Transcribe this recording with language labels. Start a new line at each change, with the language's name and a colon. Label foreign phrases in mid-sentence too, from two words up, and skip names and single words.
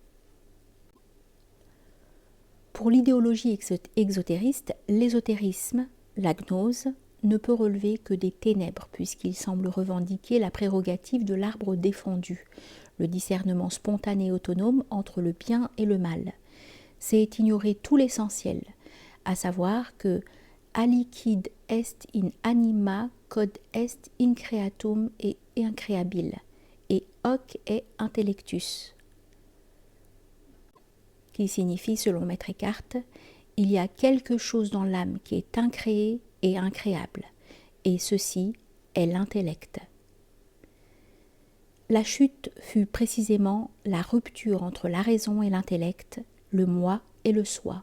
French: Pour l'idéologie exotériste, l'ésotérisme, la gnose, ne peut relever que des ténèbres, puisqu'il semble revendiquer la prérogative de l'arbre défendu, le discernement spontané et autonome entre le bien et le mal. C'est ignorer tout l'essentiel, à savoir que
Latin: aliquid est in anima quod est increatum et increabil, et hoc est intellectus,
French: qui signifie, selon Maître Eckhart, il y a quelque chose dans l'âme qui est incréé et incréable, et ceci est l'intellect. La chute fut précisément la rupture entre la raison et l'intellect, le moi et le soi.